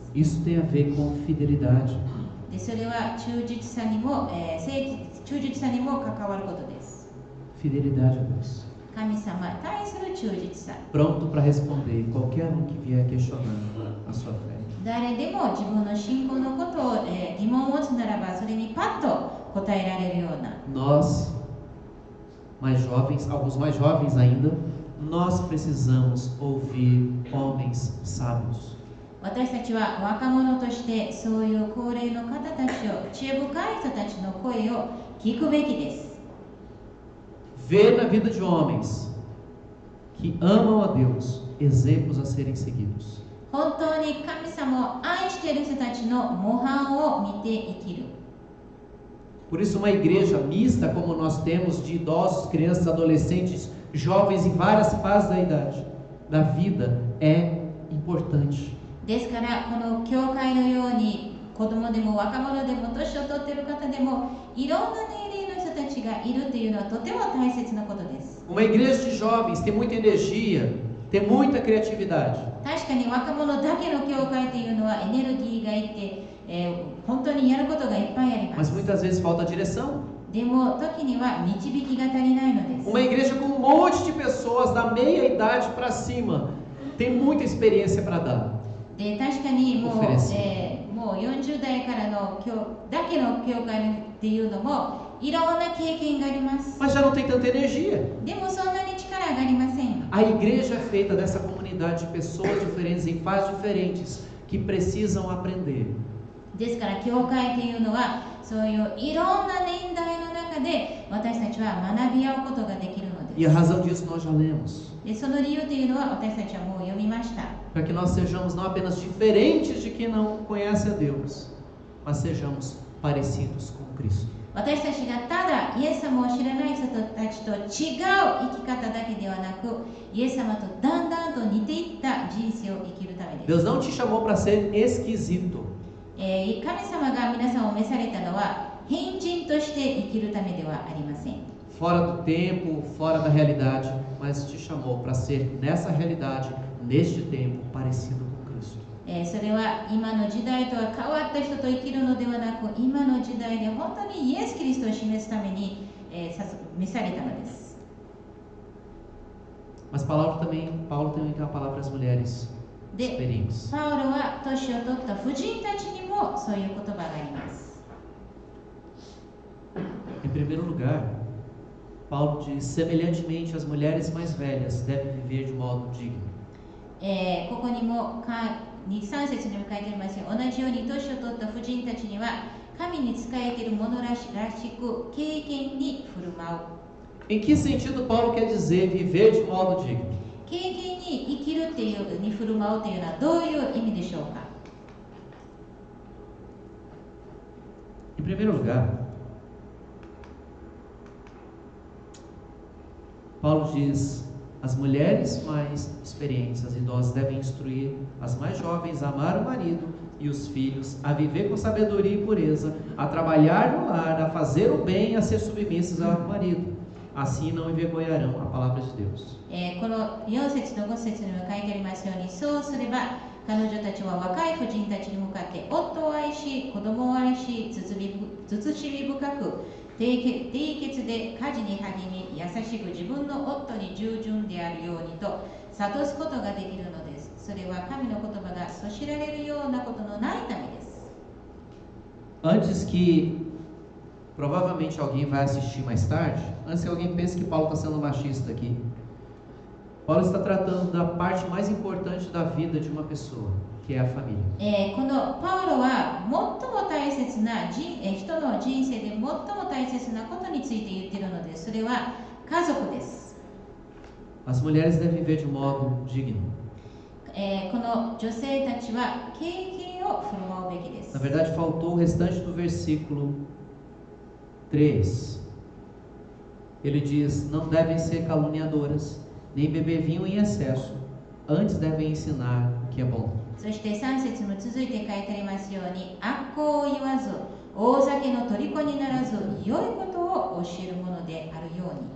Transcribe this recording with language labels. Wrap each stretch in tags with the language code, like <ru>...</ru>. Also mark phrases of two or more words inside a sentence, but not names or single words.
<pt>Isso tem a ver com fidelidade.</pt> <ja>でそれは忠実さにも、忠実さにも関わることです。</ja> <pt>Fidelidade a Deus.</pt> <ja>神様に対する忠実さ。</ja> <pt>Pronto para responder qualquer um que vier questionando a sua fé.</pt> <ja>誰でも自分の信仰のことを、疑問を持つならば、それにパッと答えられるような。</ja> <pt>Nós, mais jovens, alguns mais jovens ainda, nós precisamos ouvir homens sábios.</pt> <ja>私たちは若者としてそういう高齢の方たちを、知恵深い人たちの声を聞くべきです。</ja> <pt>Ver na vida de homens que amam a Deus exemplos a serem seguidos.</pt> <ja>本当に神様を愛している人たちの模範を見て生きる。</ja> <pt>Por isso, uma igreja mista, como nós temos, de idosos, crianças, adolescentes, jovens em várias fases da vida, é importante.</pt> <ja>ですからこの教会のように子供でも若者でも年を取っている方でもいろんな年齢の人たちがいるというのはとても大切なことです。</ja> <pt>Uma igreja de jovens tem muita energia, tem muita criatividade.</pt> <ja>確かに若者だけの教会というのはエネルギーがいて、本当にやることがいっぱいありま</ja> <pt>Mas</pt> <ja>す。</ja> <pt>muitas vezes falta direção.</pt> <ja>でも時には導きが足りないのです。</ja> <pt>Uma igreja com um monte de pessoas da meia idade para cima tem muita experiência para dar.</pt> <ja>で確かにもう、</ja> <pt>Oferecer.</pt> <ja>もう40代からのだけの教会っていうのもいろんな経験があります。</ja> <pt>Mas já não tem tanta energia.</pt> <ja>でもそんなに力がありません。</ja> <pt>A igreja é feita dessa comunidade de pessoas diferentes, em fases diferentes, que precisam aprender.</pt> <ja>ですから教会というのはそういういろんな年代の中で私たちは学び合うことができるの</ja> <pt>E</pt> <ja>で</ja> <pt>a</pt> <ja>す。</ja> <pt>razão disso nós já lemos.</pt> <ja>でその理由というのは私たちはもう読みました。</ja> <pt>Para que nós sejamos não apenas diferentes de quem não conhece a Deus, mas sejamos parecidos com Cristo.</pt> <ja>私たちがただイエス様を知らない人たちと違う生き方だけではなく、イエス様とだんだんと似ていった人生を生きるためです。</ja> <pt>Deus não te chamou para ser esquisito.</pt> <ja>神様が皆さんを召されたのは変人として生きるためではありません。</ja> <pt>Fora do tempo, fora da realidade, mas te chamou para ser nessa realidade, neste tempo, parecido com Cristo.</pt> <ja>それは今の時代とは変わった人と生きるのではなく、今の時代で本当にイエス・キリストを示すために、召されたのです。</ja> <pt>Mas Paulo também tem uma palavra para as mulheres experientes.</pt> <ja>パウロは年を取った婦人たちにもそういう言葉があります。</ja> <pt>Em primeiro lugar, Paulo diz: semelhantemente, as mulheres mais velhas devem viver de modo digno.</pt> <ja>ここにも3節にも書いてありますように、同じように年を取った婦人たちには神に仕えている者らしく敬虔に振る舞う。</ja> <pt>Em que sentido Paulo quer dizer viver de modo digno?</pt> <ja>敬虔に生きるっていうに振る舞うというのはどういう意味でしょうか。</ja> <pt>Em primeiro lugar, Paulo diz: as mulheres mais experientes, as idosas, devem instruir as mais jovens a amar o marido e os filhos, a viver com sabedoria e pureza, a trabalhar no lar, a fazer o bem e a ser submissas ao marido. Assim não envergonharão a palavra de Deus.</pt> <ja>この4節と5節にも書いてありますように、そうすれば彼女たちは若い婦人たちに向かって夫を愛し、子供を愛し、慎み深く貞潔で家事に励み、優しく自分の夫に従順であるようにと諭すことができるのです。それは神の言葉がそしられるようなことのないためです。</ja> <pt>Antes que provavelmente alguém vai assistir mais tarde, antes que alguém pense que Paulo está sendo machista aqui, Paulo está tratando da parte mais importante da vida de uma pessoa, que é a família.</pt> <ja>このパウロは最も大切な人の人生で最も大切なことについて言っているのです。それは家族です。</ja> <pt>As mulheres devem viver de modo digno.</pt> <ja>この女性たちは敬虔を振る舞うべきです。</ja> <pt>Na verdade, faltou o restante do versículo 3. Ele diz: não devem ser caluniadoras, nem beber vinho em excesso, antes devem ensinar o que é bom.</pt> <ja>そして3節も続いて書いてありますように、悪行を言わず、大酒の虜にならず、良いことを教えるものであるように。</ja>